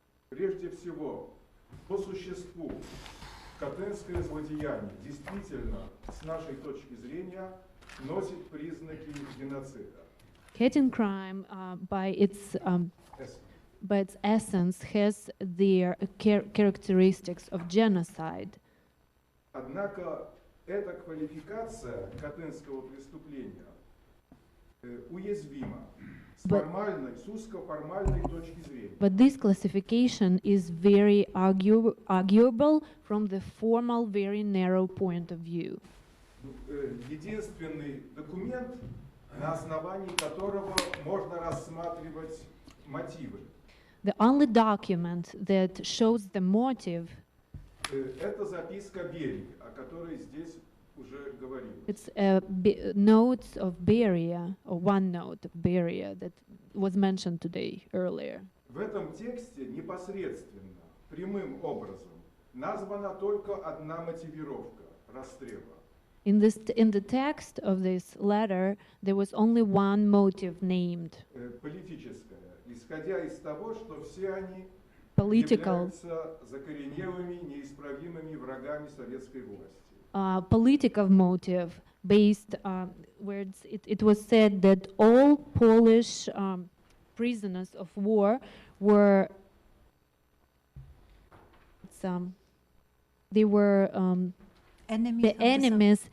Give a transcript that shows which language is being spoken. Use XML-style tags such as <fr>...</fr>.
<ru>Прежде всего, по существу, катынское злодеяние действительно, с нашей точки зрения, носит признаки геноцида.</ru> <en>Katyn crime, by its by its essence, has their characteristics of genocide.</en> <ru>Однако эта квалификация катынского преступления уязвима с узкоформальной точки зрения.</ru> <en>But this classification is very arguable from the formal, very narrow point of view.</en> <ru>Единственный документ, на основании которого можно рассматривать мотивы.</ru> <en>The only document that shows the motive,</en> <ru>Это записка Берии, о которой здесь уже говорилось.</ru> <en>it's notes of Beria, or one note of Beria that was mentioned today earlier.</en> <ru>В этом тексте непосредственно, прямым образом, названа только одна мотивировка расстрела.</ru> <en>In the text of this letter, there was only one motive named,</en> <ru>Политическая, исходя из того, что все они</ru> <en>political.</en> <ru>являются закоренелыми, неисправимыми врагами советской власти.</ru> <en>Political motive based where it was said that all Polish prisoners of war were they were the enemies.</en>